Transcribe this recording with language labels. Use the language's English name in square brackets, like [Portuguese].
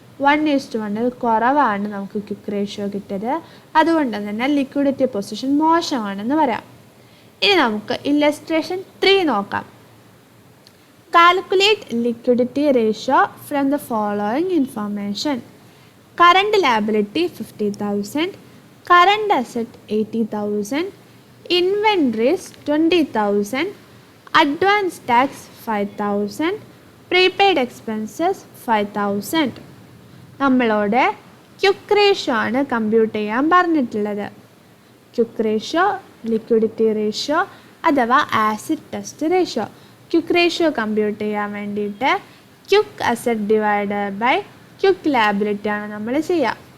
[Malayalam] 1:1 കുറവാണ് നമുക്ക് quick ratio കിട്ടിയത്. അതുകൊണ്ട് തന്നെ ലിക്വിഡിറ്റി പൊസിഷൻ മോശമാണെന്ന് പറയാം. ഇനി നമുക്ക് ഇല്ലസ്ട്രേഷൻ 3 നോക്കാം. [English] Calculate liquidity ratio from the following information. Current liability 50,000, current asset 80,000, inventories 20,000, advance tax 5,000, prepaid expenses 5,000. [Malayalam] നമ്മളോട് ക്വിക്ക് റേഷ്യോ ആണ് കമ്പ്യൂട്ട് ചെയ്യാൻ പറഞ്ഞിട്ടുള്ളത്. ക്വിക്ക് റേഷ്യോ, ലിക്വിഡിറ്റി റേഷ്യോ അഥവാ acid test ratio. Quick ratio compute ചെയ്യാൻ വേണ്ടിയിട്ട് quick asset divided by quick liability ആണ് നമ്മൾ ചെയ്യുക.